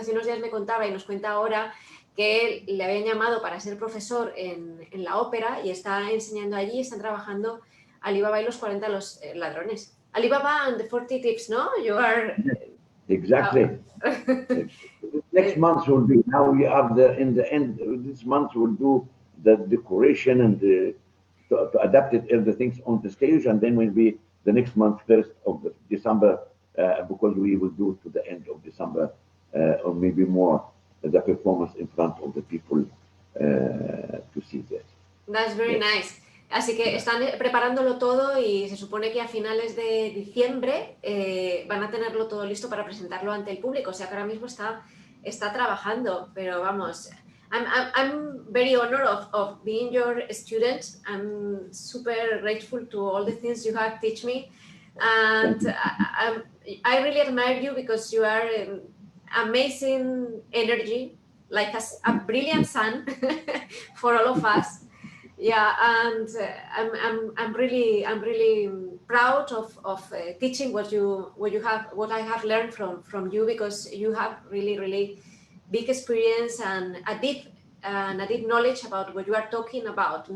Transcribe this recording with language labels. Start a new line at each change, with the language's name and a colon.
Spanish: Hace unos días me contaba y nos cuenta ahora que él, le habían llamado para ser profesor en la ópera y está enseñando allí, están trabajando Alibaba y los 40 ladrones.
English: Alibaba and the 40 tips,
Spanish: ¿no?
English: You are... Exactly. Next month will be, now we are in the end, this month we'll do the decoration and to adapt it, everything on the stage, and then will be the next month, 1st of December, because we will do to the end of December, or maybe more, the performance in front of the people to see that. That's very nice.
Spanish: Así que están preparándolo todo y se supone que a finales de diciembre van a tenerlo todo listo para presentarlo ante el público. O sea que ahora mismo está trabajando, pero vamos,
English: I'm very honored of being your student. I'm super grateful to all the things you have taught me, and I really admire you because you are amazing energy, like a brilliant sun for all of us. Yeah, and I'm really proud of teaching what I have learned from you, because you have really big experience and a deep knowledge about what you are talking about.